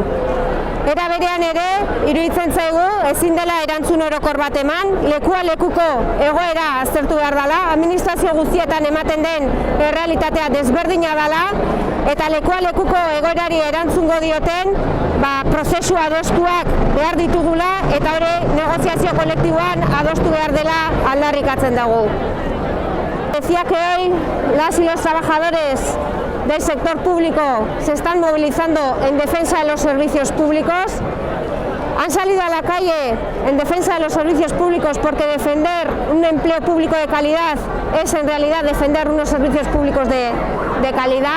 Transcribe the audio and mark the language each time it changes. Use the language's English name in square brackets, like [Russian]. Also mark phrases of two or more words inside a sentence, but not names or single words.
[Basque] Era berean ere, iruditzen zaigu, ezin dela erantzun orokor bat eman, lekua lekuko egoera aztertu behar dela, administrazio guztietan ematen den errealitatea desberdina dela, eta lekua lekuko egoerari erantzungo dioten, prozesua adostuak behar ditugula, eta hori negoziazio kolektiboan adostu behar dela aldarrikatzen dugu. [Spanish] Decía que hoy las y los trabajadores del sector público se están movilizando en defensa de los servicios públicos. Han salido a la calle en defensa de los servicios públicos porque defender un empleo público de calidad es en realidad defender unos servicios públicos de calidad.